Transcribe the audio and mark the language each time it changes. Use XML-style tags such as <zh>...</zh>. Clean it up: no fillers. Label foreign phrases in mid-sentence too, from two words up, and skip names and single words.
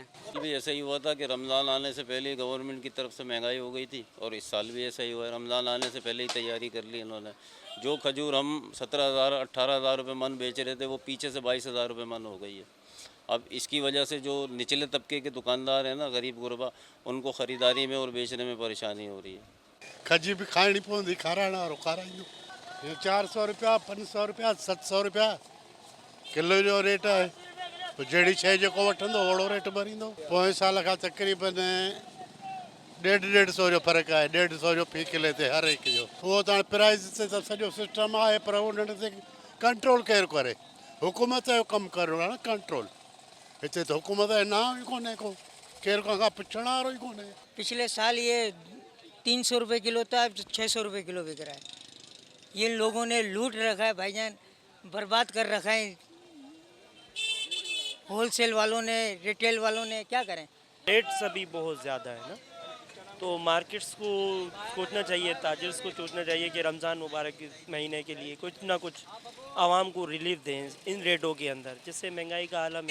<ur>بھی ایسا ہی ہوا تھا کہ رمضان آنے سے پہلے گورنمنٹ کی طرف سے مہنگائی ہو گئی تھی، اور اس سال بھی ایسا ہی ہوا ہے. رمضان آنے سے پہلے ہی تیاری کر لی انہوں نے۔ جو کھجور ہم 17,000 18,000 روپے من بیچ رہے تھے، وہ پیچھے سے 22,000 روپے من ہو گئی ہے. اب اس کی وجہ سے جو نچلے طبقے کے دکاندار ہیں نا، غریب غربا، ان کو خریداری میں اور بیچنے میں پریشانی ہو رہی ہے.</ur> <sd>खजी भी खाइणी पवंदी, खाराइण वारो खाराईंदो।</sd> <ur>یہ 400 روپیہ، 500 روپیہ، 700 روپیہ کلو جو ریٹ ہے.</ur> <sd>तो जहिड़ी शइ जेको वठंदो ओड़ो रेट भरींदो। पोएं साल खां तक़रीबन 150 जो फ़र्क़ु आहे। 150 जो फी किले ते हर हिकु जो। उहो त हाणे प्राइज़ ते त सॼो सिस्टम आहे, पर उन्हनि ते कंट्रोल केरु करे। हुकूमत जो कमु करणो आहे न कंट्रोल। हिते त हुकूमत जो नाम ई कोन्हे को, केरु कंहिंखां पुछण वारो ई कोन्हे।</sd> <ur>پچھلے سال یہ 300 روپے کلو تھا، اب 600 روپے کلو بک رہا ہے. یہ لوگوں نے لوٹ رکھا ہے بھائی جان، برباد کر رکھا ہے. ہول سیل والوں نے، ریٹیل والوں نے، کیا کریں. ریٹس ابھی بہت زیادہ ہے نا، تو مارکیٹس کو سوچنا چاہیے، تاجرز کو سوچنا چاہیے کہ رمضان مبارک کے مہینے کے لیے کچھ نہ کچھ عوام کو ریلیف دیں ان ریٹوں کے اندر، جس سے مہنگائی کا عالم ہے.</ur>